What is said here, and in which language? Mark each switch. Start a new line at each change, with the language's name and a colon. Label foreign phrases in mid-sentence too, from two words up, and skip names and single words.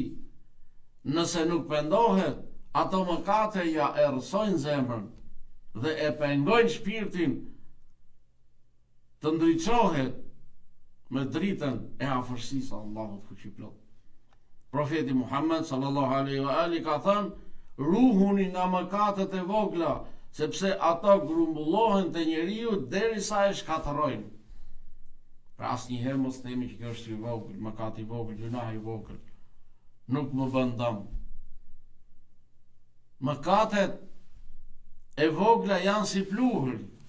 Albanian: Nëse nuk pendohet, ato mëkate ja errësojnë zemrën dhe e pengojnë shpirtin të ndriçohet me dritën e afërsisë Allahut fuqiplot. Profeti Muhammed
Arabic: صلى الله عليه وآله
Albanian: ka thënë: ruhuni nga mëkatet e vogla, sepse ato grumbullohen te njeriu derisa e shkatërrojnë. Pra asnjëherë mos themi që kjo është i vogël, mëkat i vogël, gjuna i vogël. Nuk më bën dëm. Mëkatet e vogla janë si pluhuri.